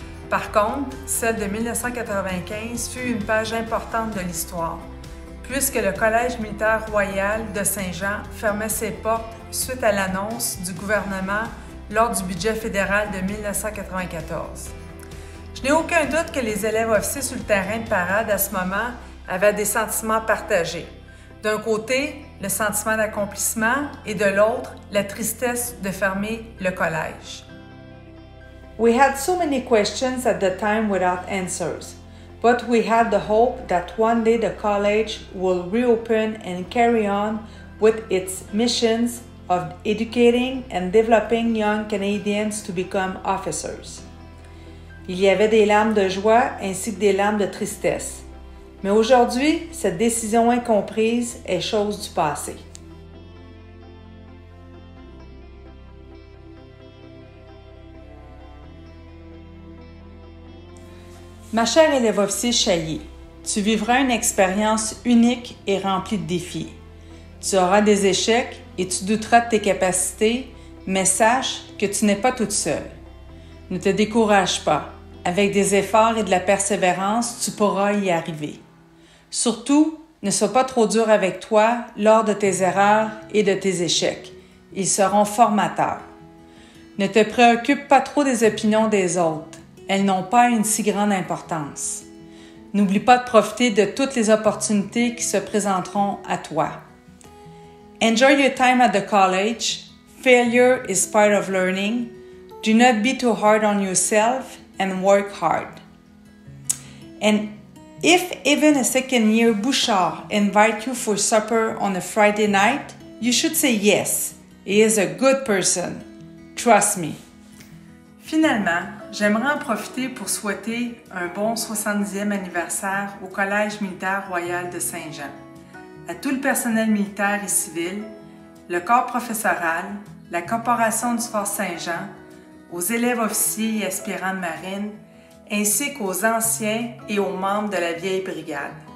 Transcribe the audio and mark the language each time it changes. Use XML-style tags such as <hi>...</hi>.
<fr>Par contre, celle de 1995 fut une page importante de l'histoire, puisque le Collège militaire royal de Saint-Jean fermait ses portes suite à l'annonce du gouvernement lors du budget fédéral de 1994. Je n'ai aucun doute que les élèves officiers sur le terrain de parade à ce moment avaient des sentiments partagés. D'un côté, le sentiment d'accomplissement et de l'autre, la tristesse de fermer le collège.</fr> <en>We had so many questions at the time without answers, but we had the hope that one day the college will reopen and carry on with its missions of educating and developing young Canadians to become officers.</en> <fr>Il y avait des larmes de joie ainsi que des larmes de tristesse. Mais aujourd'hui, cette décision incomprise est chose du passé. Ma chère élève officier Chailly, tu vivras une expérience unique et remplie de défis. Tu auras des échecs et tu douteras de tes capacités, mais sache que tu n'es pas toute seule. Ne te décourage pas. Avec des efforts et de la persévérance, tu pourras y arriver. Surtout, ne sois pas trop dur avec toi lors de tes erreurs et de tes échecs. Ils seront formateurs. Ne te préoccupe pas trop des opinions des autres. Elles n'ont pas une si grande importance. N'oublie pas de profiter de toutes les opportunités qui se présenteront à toi.</fr> <en>Enjoy your time at the college. Failure is part of learning. Do not be too hard on yourself and work hard. And if even a second-year Bouchard invite you for supper on a Friday night, you should say yes. He is a good person. Trust me.</en> <fr>Finalement, j'aimerais en profiter pour souhaiter un bon 70e anniversaire au Collège militaire royal de Saint-Jean, à tout le personnel militaire et civil, le corps professoral, la Corporation du Fort Saint-Jean, aux élèves officiers et aspirants de marine, ainsi qu'aux anciens et aux membres de la vieille brigade.</fr>